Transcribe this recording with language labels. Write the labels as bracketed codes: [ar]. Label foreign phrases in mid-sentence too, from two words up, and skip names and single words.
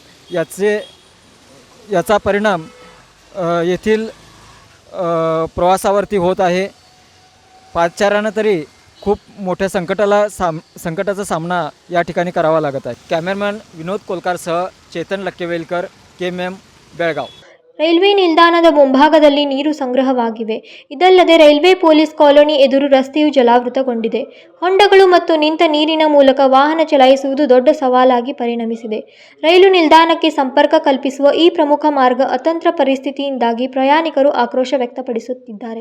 [mr] याचा परिणाम येथील प्रवासावरती होत आहे. पादचाऱ्यांना तरी खूप मोठ्या संकटाचा सामना या ठिकाणी करावा लागत आहे. कॅमेरामॅन विनोद कोलकारसह चेतन लक्केवेलकर, KMM, बेळगाव. [kn] ರೈಲ್ವೆ ನಿಲ್ದಾಣದ ಮುಂಭಾಗದಲ್ಲಿ ನೀರು ಸಂಗ್ರಹವಾಗಿವೆ. ಇದಲ್ಲದೆ ರೈಲ್ವೆ ಪೊಲೀಸ್ ಕಾಲೋನಿ ಎದುರು ರಸ್ತೆಯು ಜಲಾವೃತಗೊಂಡಿದೆ. ಹೊಂಡಗಳು ಮತ್ತು ನಿಂತ ನೀರಿನ ಮೂಲಕ ವಾಹನ ಚಲಾಯಿಸುವುದು ದೊಡ್ಡ ಸವಾಲಾಗಿ ಪರಿಣಮಿಸಿದೆ. ರೈಲು ನಿಲ್ದಾಣಕ್ಕೆ ಸಂಪರ್ಕ ಕಲ್ಪಿಸುವ ಈ ಪ್ರಮುಖ ಮಾರ್ಗ ಅತಂತ್ರ ಪರಿಸ್ಥಿತಿಯಿಂದಾಗಿ ಪ್ರಯಾಣಿಕರು ಆಕ್ರೋಶ ವ್ಯಕ್ತಪಡಿಸುತ್ತಿದ್ದಾರೆ.